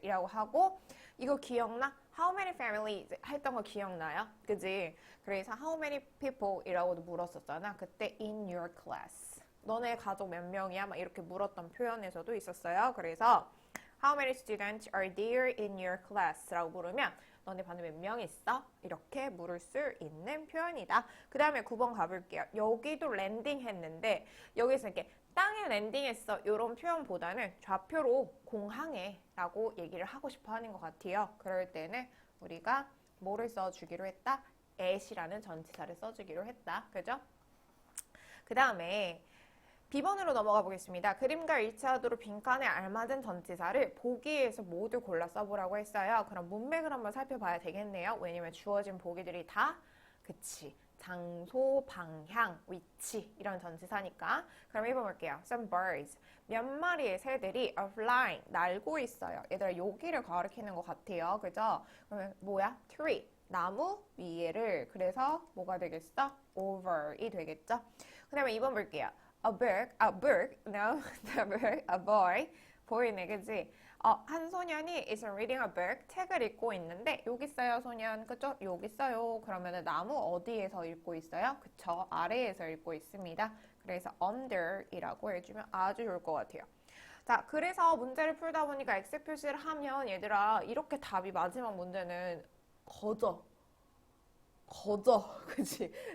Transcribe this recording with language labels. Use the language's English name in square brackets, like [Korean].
[Korean] 이라고 하고 이거 기억나? [English] How many families? [Korean] 했던 거 기억나요? 그지? 그래서 [English] how many people? [Korean] 이라고도 물었었잖아. 그때 [English] in your class. [Korean] 너네 가족 몇 명이야? 막 이렇게 물었던 표현에서도 있었어요. [English] 그래서 How many students are there in your class? [Korean] 라고 물으면 너네 반에 몇 명 있어? 이렇게 물을 수 있는 표현이다. 그 다음에 9번 가볼게요. 여기도 랜딩 했는데 여기서 이렇게 땅에 랜딩했어 이런 표현보다는 좌표로 공항에 라고 얘기를 하고 싶어 하는 것 같아요. 그럴 때는 우리가 뭐를 써주기로 했다? at이라는 전치사를 써주기로 했다. 그죠? 그 다음에 B번으로 넘어가 보겠습니다. 그림과 일치하도록 빈칸에 알맞은 전치사를 보기에서 모두 골라 써보라고 했어요. 그럼 문맥을 한번 살펴봐야 되겠네요. 왜냐면 주어진 보기들이 다 그치 장소, 방향, 위치 이런 전치사니까. 그럼 1번 볼게요. [English] Some birds. [Korean] 몇 마리의 새들이 [English] are flying. [Korean] 날고 있어요. 얘들아 여기를 가리키는 것 같아요. 그죠? 그러면 뭐야? tree. 나무 위에를. 그래서 뭐가 되겠어? over이 되겠죠? 그 다음에 2번 볼게요. [English] a book, no, the book, a boy, [Korean] 보이네, 그치? 한 소년이 [English] is reading a book, [Korean] 책을 읽고 있는데 여기 있어요, 소년, 그쵸? 여기 있어요. 그러면은 나무 어디에서 읽고 있어요? 그쵸, 아래에서 읽고 있습니다. 그래서 under이라고 해주면 아주 좋을 것 같아요. 자, 그래서 문제를 풀다 보니까 X 표시를 하면 얘들아 이렇게 답이 마지막 문제는 거저, 그치?